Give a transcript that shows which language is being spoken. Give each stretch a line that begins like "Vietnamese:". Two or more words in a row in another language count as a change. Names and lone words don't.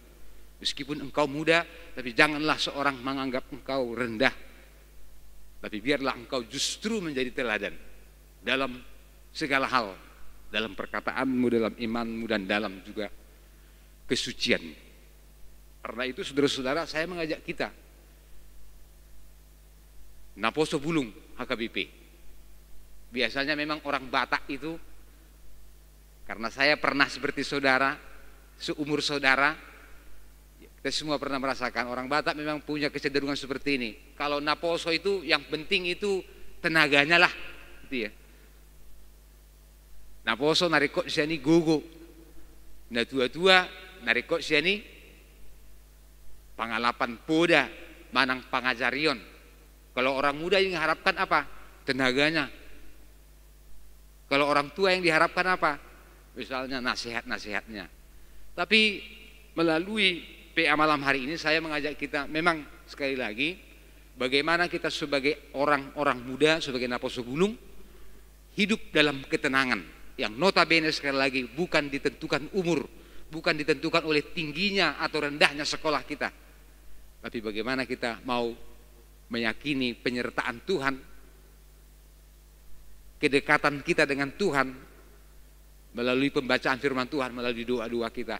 Indonesian: Meskipun engkau muda, tapi janganlah seorang menganggap engkau rendah, tapi biarlah engkau justru menjadi teladan dalam segala hal, dalam perkataanmu, dalam imanmu, dan dalam juga kesucian. Karena itu saudara-saudara, saya mengajak kita
Batak Toba: naposo bulung
Indonesian: HKBP. Biasanya memang orang Batak itu, karena saya pernah seperti saudara, seumur saudara, kita semua pernah merasakan orang Batak memang punya kecenderungan seperti ini. Kalau naposo itu yang penting itu tenaganya lah, gitu ya.
Batak Toba: Naposo narikot siani gogo, na tua-tua narikot siani pangalapan poda, manang pangajarion.
Indonesian: Kalau orang muda yang diharapkan apa? Tenaganya. Kalau orang tua yang diharapkan apa? Misalnya nasihat-nasihatnya. Tapi melalui PA malam hari ini saya mengajak kita memang sekali lagi bagaimana kita sebagai orang-orang muda, sebagai
Batak Toba: naposo bulung
Indonesian: hidup dalam ketenangan yang notabene sekali lagi bukan ditentukan umur, bukan ditentukan oleh tingginya atau rendahnya sekolah kita, tapi bagaimana kita mau meyakini penyertaan Tuhan, kedekatan kita dengan Tuhan melalui pembacaan firman Tuhan, melalui doa-doa kita.